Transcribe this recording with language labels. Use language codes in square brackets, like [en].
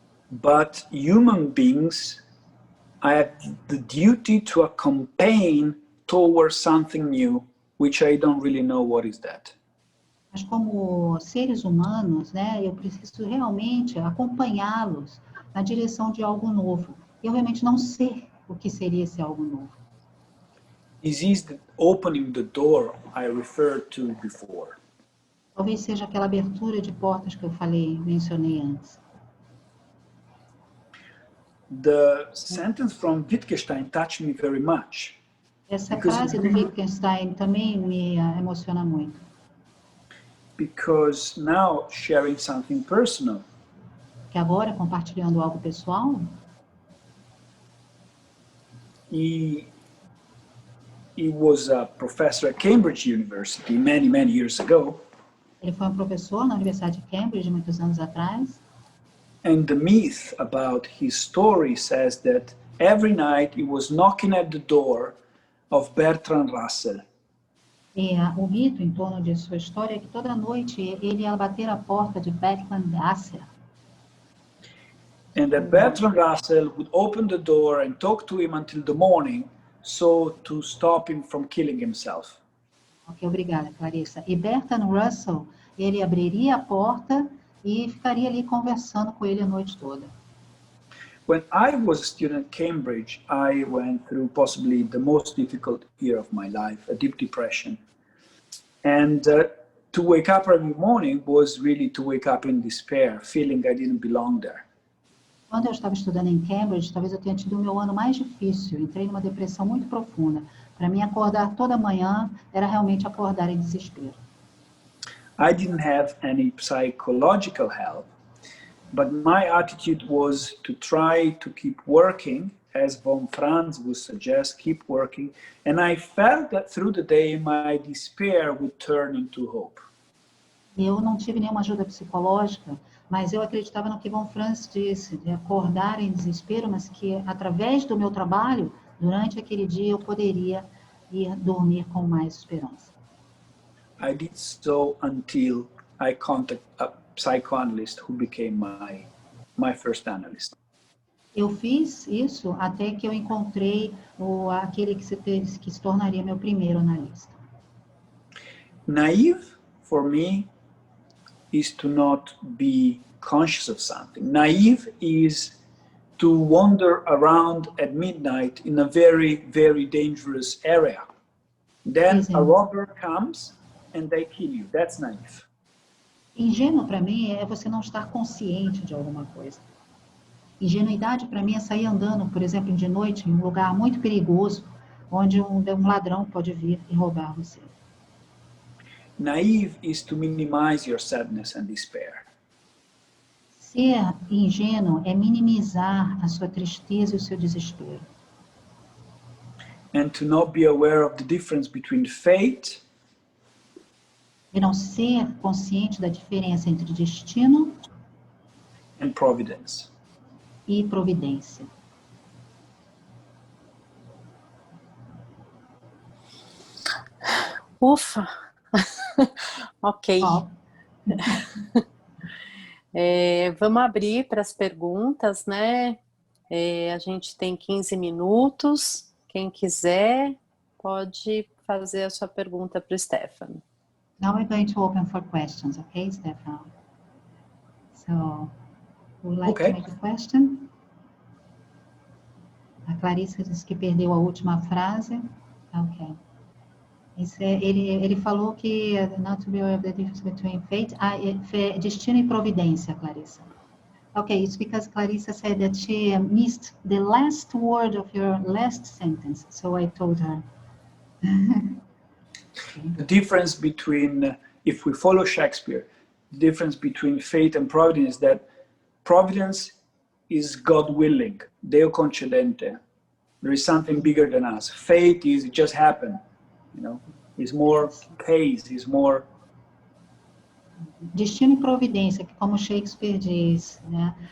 [en] But human beings, I have the duty to accompany towards something new, which I don't really know what is that. [pt] Mas como seres humanos, né, eu preciso realmente acompanhá-los na direção de algo novo. Eu realmente não sei o que seria esse algo novo. [en] This is the opening the door I referred to before. [pt] Talvez seja aquela abertura de portas que eu mencionei antes. [en] The sentence from Wittgenstein touched me very much. [pt] Essa frase do Wittgenstein também me emociona muito. [en] Because now sharing something personal, [pt] Que agora, compartilhando algo pessoal, [en] he was a professor at Cambridge University many years ago. [pt] ele foi um professor na Universidade de Cambridge muitos anos atrás. [en] And the myth about his story says that every night he was knocking at the door of Bertrand Russell. [pt] E o mito em torno de sua história é que toda noite ele ia bater a porta de Bertrand Russell. [en] And that Bertrand Russell would open the door and talk to him until the morning, so to stop him from killing himself. [pt] Ok, obrigada, Clarissa. E Bertrand Russell, ele abriria a porta e ficaria ali conversando com ele a noite toda. [en] When I was a student at Cambridge, I went through possibly the most difficult year of my life, a deep depression. And to wake up every morning was really to wake up in despair, feeling I didn't belong there. [pt] Quando eu estava estudando em Cambridge, talvez eu tenha tido o meu ano mais difícil. Entrei numa depressão muito profunda. Para mim, acordar toda manhã era realmente acordar em desespero. [en] I didn't have any psychological help, but my attitude was to try to keep working, as von Franz would suggest, keep working. And I felt that through the day, my despair would turn into hope. [pt] Eu não tive nenhuma ajuda psicológica, mas eu acreditava no que von Franz disse, de acordar em desespero, mas que através do meu trabalho, durante aquele dia, eu poderia ir dormir com mais esperança. [en] I did so until I contacted a psychoanalyst who became my first analyst. [pt] Eu fiz isso até que eu encontrei aquele que se tornaria meu primeiro analista. [en] Naive, for me, is to not be conscious of something. Naive is to wander around at midnight in a very dangerous area. Then a robber comes and they kill you. That's naive. [pt] Ingênuo para mim é você não estar consciente de alguma coisa. Ingenuidade para mim é sair andando, por exemplo, de noite em um lugar muito perigoso, onde um ladrão pode vir e roubar você. [en] naive is to minimize your sadness and despair. [pt] Ser ingênuo é minimizar a sua tristeza e o seu desespero. [en] And to not be aware of the difference between fate [pt] E não ser consciente da diferença entre destino [en] and providence. [pt] e providência. Ufa! Ok. Ó, Vamos abrir para as perguntas, né? A gente tem 15 minutos. Quem quiser pode fazer a sua pergunta para o Stefano. [en] now we're going to open for questions, okay, Stefano? So, would like Okay. to make a question? [pt] A Clarissa disse que perdeu a última frase. Ok. Ele falou que [en] not to be aware of the difference between fate, [pt] destino e providência, Clarissa. [en] Okay, it's because Clarissa said that she missed the last word of your last sentence, so I told her. The difference between, if we follow Shakespeare, the difference between fate and providence is that providence is God willing, [la] Deo concedente. [en] There is something bigger than us. Fate is, it just happened, you know. It's more case, it's more... [pt] Destino e providência, que como Shakespeare diz, né?